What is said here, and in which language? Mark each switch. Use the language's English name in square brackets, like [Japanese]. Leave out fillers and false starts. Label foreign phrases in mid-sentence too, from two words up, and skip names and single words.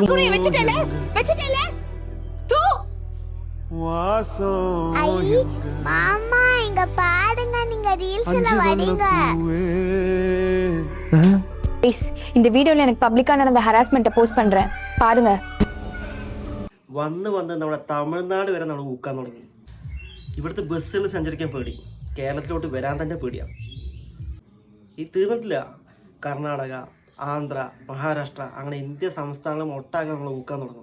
[Tamil] வச்சிட்டேல தூ. ஐ மாமா இங்க பாருங்க, நீங்க ரீல்ஸ்ல வரீங்க. ப்ளீஸ் இந்த வீடியோல எனக்கு பப்ளிக்கா நடந்த ஹராஸ்மெண்ட்டை போஸ்ட் பண்றேன், பாருங்க. [Malayalam] വന്ന് നമ്മുടെ തമിഴ്നാട് വരെ നമ്മൾ ഊക്കാൻ തുടങ്ങി. ഇവിടുത്തെ ബസ്സുകൾ സഞ്ചരിക്കാൻ പേടി, കേരളത്തിലോട്ട് വരാൻ തന്നെ പേടിയാണ്. ഇത് തീർന്നിട്ടില്ല. കർണാടക, ആന്ധ്ര, മഹാരാഷ്ട്ര അങ്ങനെ ഇന്ത്യ സംസ്ഥാനങ്ങളും ഒട്ടാകെ നമ്മൾ ഊക്കാൻ തുടങ്ങും.